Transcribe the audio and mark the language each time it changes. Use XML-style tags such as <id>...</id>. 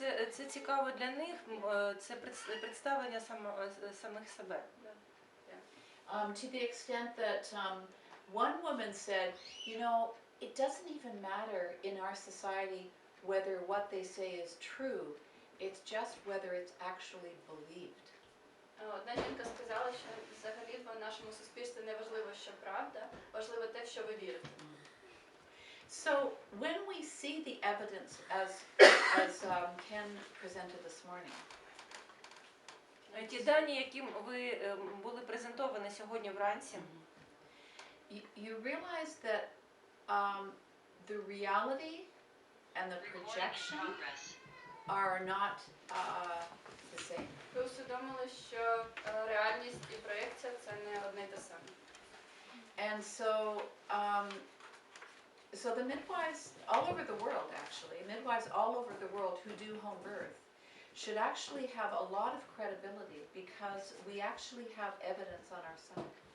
<uk>Це цікаво для них, це представлення самих себе.</uk> <en>To the extent that one woman said, you know, it doesn't even matter in our society whether what they say is true, it's just whether it's actually believed.</en> <uk>Одна жінка сказала, що взагалі в нашому суспільстві не важливо, що правда, важливо те, в що ви вірите.</uk> <en>So when we see the evidence as Ken presented this morning,</en> <uk>Ті дані, які ви були презентовані сьогодні вранці,</uk> <en>you realize that the reality and the projection are not the same.</en> <uk>Ви усвідомили, що реальність і проєкція – це не одне й те саме.</uk> <en>And so the midwives all over the world, actually, midwives all over the world who do home birth should actually have a lot of credibility because we actually have evidence on our side.</en>